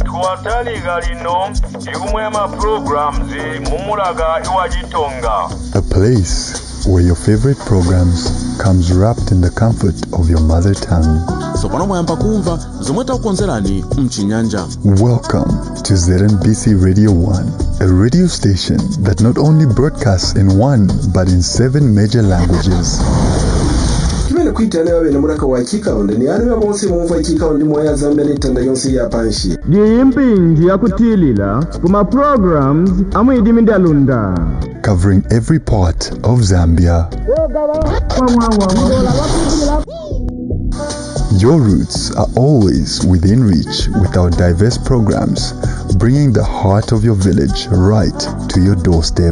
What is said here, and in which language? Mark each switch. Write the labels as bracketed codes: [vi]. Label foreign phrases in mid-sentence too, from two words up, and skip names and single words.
[en] A place where your favorite programs comes wrapped in the comfort of your mother tongue. Welcome to ZNBC Radio 1, a radio station that not only broadcasts in 1 but in 7 major languages. [kqn] Kimene kuitana yawe na muraka wa chikaonde ni anu ya bonse mumva chikaonde moya Zambia nitanda yonse ya panshi. Diyimpinji ya kutilila kuma programs amu idimindi alunda. [en] Covering every part of Zambia. Your roots are always within reach with our diverse programs, bringing the heart of your village right to your doorstep.